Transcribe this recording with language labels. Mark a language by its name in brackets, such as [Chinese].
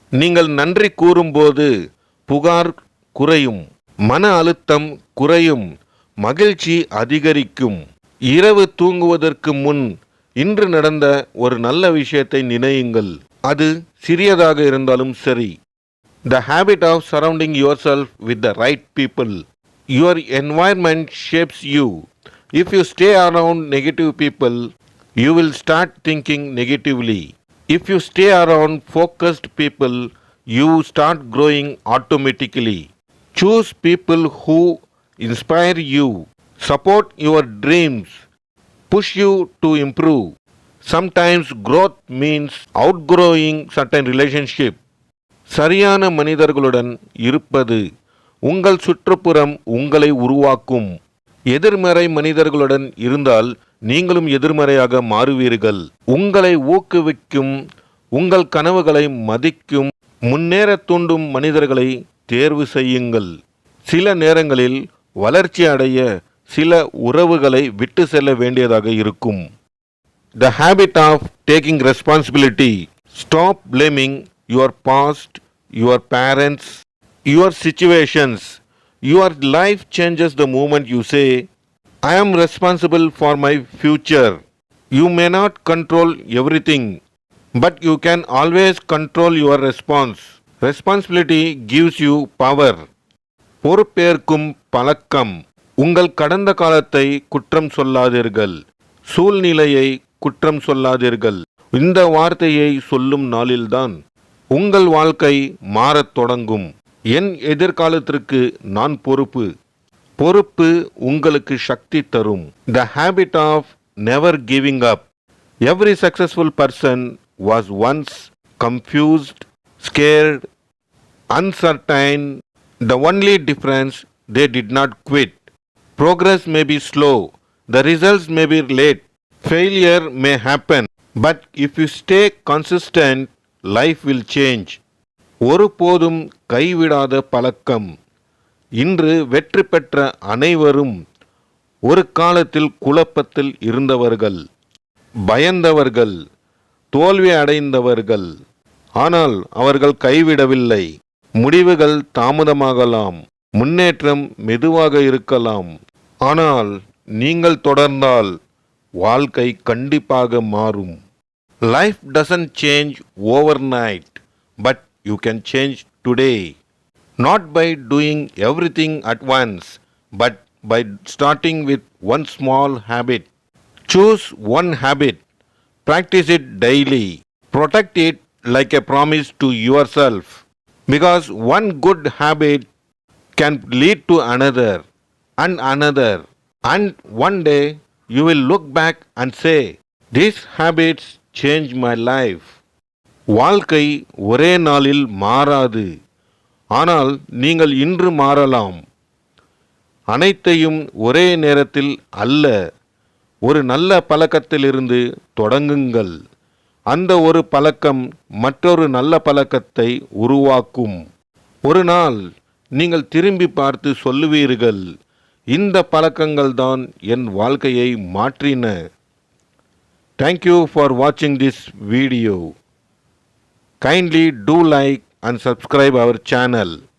[Tamil] நீங்கள் நன்றி கூறும்போது புகார் குறையும், மன அழுத்தம் குறையும், மகிழ்ச்சி அதிகரிக்கும். இரவு தூங்குவதற்கு முன் இன்று நடந்த ஒரு நல்ல விஷயத்தை நினையுங்கள். அது சிறியதாக இருந்தாலும் சரி. [English] The habit of surrounding yourself with the right people. Your environment shapes you. If you stay around negative people, you will start thinking negatively. If you stay around focused people, you start growing automatically. Choose people who inspire you, support your dreams, push you to improve. Sometimes growth means outgrowing certain relationship. [Tamil] சரியான மனிதர்களுடன் இருப்பது. உங்கள் சுற்றுப்புறம் உங்களை உருவாக்கும். எதிர்மறை மனிதர்களுடன் இருந்தால் நீங்களும் எதிர்மறையாக மாறுவீர்கள். உங்களை ஊக்குவிக்கும், உங்கள் கனவுகளை மதிக்கும், முன்னேற தூண்டும் மனிதர்களை தேர்வு செய்யுங்கள். சில நேரங்களில் வளர்ச்சி அடைய சில உறவுகளை விட்டு செல்ல வேண்டியதாக இருக்கும். [English] The habit of taking responsibility. Stop blaming your past, your parents, your situations. Your life changes the moment you say, I am responsible for my future. You may not control everything, but you can always control your response. Responsibility gives you power. [Tamil] பொறுப்பேற்கும் பழக்கம். உங்கள் கடந்த காலத்தை குற்றம் சொல்லாதீர்கள், சூழ்நிலையை குற்றம் சொல்லாதீர்கள். இந்த வார்த்தையை சொல்லும் நாளில்தான் உங்கள் வாழ்க்கை மாறத் தொடங்கும். என் எதிர்காலத்திற்கு நான் பொறுப்பு. பொறுப்பு உங்களுக்கு சக்தி தரும். [English] The habit of never giving up. Every successful person was once confused, scared, uncertain. The only difference, they did not quit. Progress may be slow, the results may be late, failure may happen, but if you stay consistent, life will change. [Tamil] ஒருபோதும் கைவிடாத பழக்கம். இன்று வெற்றி பெற்ற அனைவரும் ஒரு காலத்தில் குழப்பத்தில் இருந்தவர்கள், பயந்தவர்கள், தோல்வி அடைந்தவர்கள். ஆனால் அவர்கள் கைவிடவில்லை. முடிவுகள் தாமதமாகலாம், முன்னேற்றம் மெதுவாக இருக்கலாம். ஆனால் நீங்கள் தொடர்ந்தால் வாழ்க்கை கண்டிப்பாக மாறும். [English] Life doesn't change overnight, but you can change today. Not by doing everything at once, but by starting with one small habit. Choose one habit, practice it daily, protect it like a promise to yourself. Because one good habit can lead to another and another. And one day you will look back and say, these habits changed my life. [Tamil] வாழ்க்கை ஒரே நாளில் மாறாது. ஆனால் நீங்கள் இன்று மாறலாம். அனைத்தையும் ஒரே நேரத்தில் அல்ல. ஒரு நல்ல பழக்கத்திலிருந்து தொடங்குங்கள். அந்த ஒரு பழக்கம் மற்றொரு நல்ல பழக்கத்தை உருவாக்கும். ஒரு நாள் நீங்கள் திரும்பி பார்த்து சொல்லுவீர்கள், இந்த பழக்கங்கள் தான் என் வாழ்க்கையை மாற்றின. [English] Thank you for watching this video. Kindly do like and subscribe our channel.